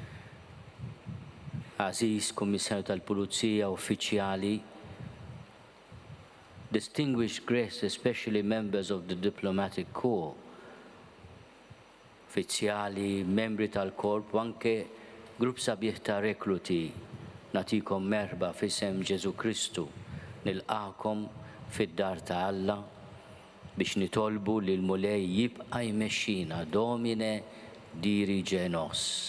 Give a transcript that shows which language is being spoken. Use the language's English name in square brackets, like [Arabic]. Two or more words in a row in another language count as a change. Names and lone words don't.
[Maltese] Aziz Kommissarju tal-Pulizija, Uffiċjali, [English] distinguished guests, especially members of the Diplomatic Corps, [Maltese] uffiċjali, membri tal-Korp, u anke grupp sabiħ ta' rekluti, natikom merba f'isem Ġesu Kristu, nilqakom fid-dar ta' Alla biex nitolbu li l-mulej jibqa' jmexxina [Latin] Domine dirige nos.